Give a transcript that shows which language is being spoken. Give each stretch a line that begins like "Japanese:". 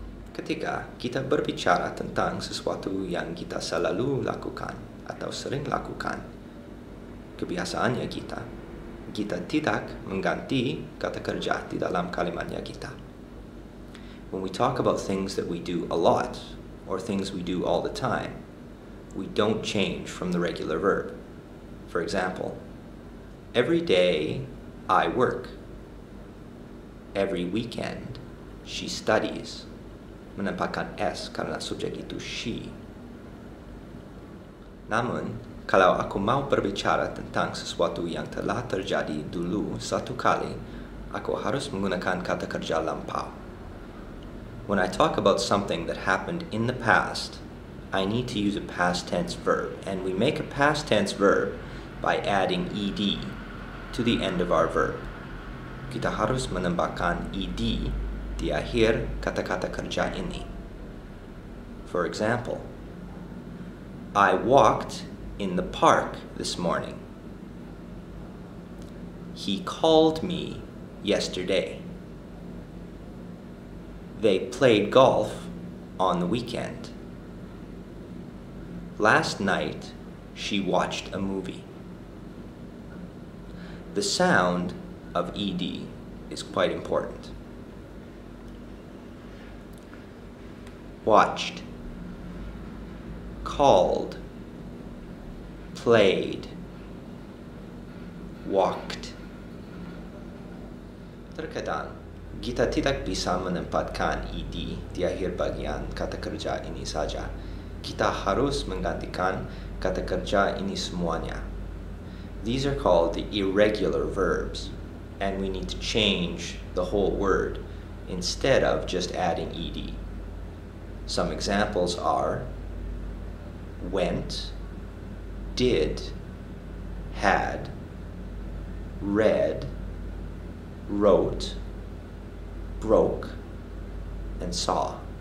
Indonesian: Ketika kita berbicara tentang sesuatu yang kita selalu lakukan atau sering lakukan, kebiasaannya kita tidak mengganti kata kerja di dalam kalimatnya kita.
English: When we talk about things that we do a lot or things we do all the time, we don't change from the regular verb. For example, every day I work. Every weekend she studies.
Indonesian: Menempatkan S karena subjek itu she. Namun, kalau aku mau berbicara tentang sesuatu yang telah terjadi dulu satu kali, aku harus menggunakan kata kerja lampau.
English: When I talk about something that happened in the past, I need to use a past tense verb, and we make a past tense verb by adding ed to the end of our verb.
Indonesian: Kita harus menambahkan ed di akhir kata-kata kerja ini.
English: For example, I walked in the park this morning. He called me yesterday. They played golf on the weekend. Last night, she watched a movie. The sound of ed is quite important. Watched, called, played, walked.
Indonesian: Terkadang kita tidak bisa menempatkan ed di akhir bagian kata kerja ini saja. Kita harus menggantikan kata kerja ini semuanya.
English: These are called the irregular verbs, and we need to change the whole word instead of just adding ed. Some examples are went, did, had, read, wrote, broke, and saw.